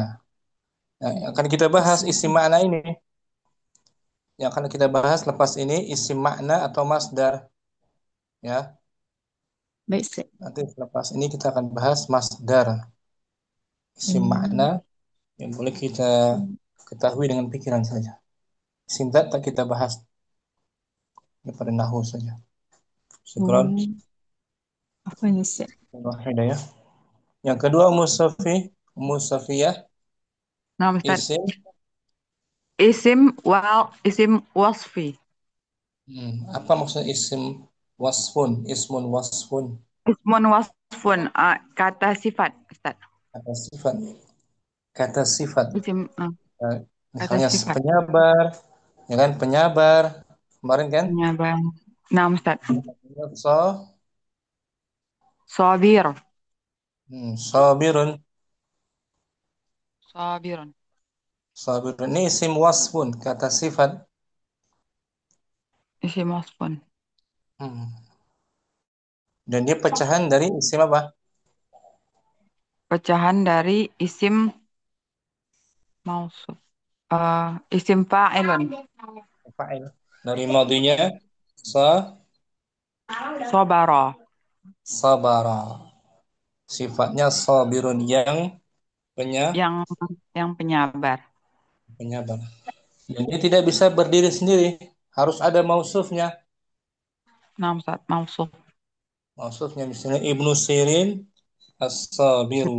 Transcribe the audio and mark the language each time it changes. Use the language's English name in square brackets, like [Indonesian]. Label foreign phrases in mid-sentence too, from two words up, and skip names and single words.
[Malay] Nah, akan kita bahas isim makna ini. Yang akan kita bahas lepas ini isim makna atau masdar. Ya, Baik, Ustaz. nanti selepas ini kita akan bahas masdar. Isim makna Hmm. yang boleh kita ketahui dengan pikiran saja. Isim zat tak kita bahas daripada nahu saja. Syukran. Oh, apa ni, Ustaz? Hidayah. Yang kedua musafiyah Nah, Ustaz. isim. Isim wasfi. Apa maksud isim wasfun? [Arabic] اسم وصف. اسم وصف. [Malay] Kata sifat, Ustaz. Kata sifat. Kata sifat. Isim Eh, kata Misalnya sifat. penyabar, ya kan penyabar. Kemarin kan? Penyabar. Nah, Ustaz. So, Sabir. sabirun. Sabirun. Sabirun ini isim wasfun, kata sifat. Isim wasfun. Hmm. Dan dia pecahan dari isim apa? Pecahan dari isim mausuf. Isim fa'ilun. Fa'il. Dari madinya sa Sabara. sabara. Sifatnya sabirun yang Yang yang penyabar. penyabar. Dan dia tidak bisa berdiri sendiri, harus ada mausufnya. Nah, Ustaz. Mausuf. Mausufnya misalnya Ibnu Sirin as-sabiru.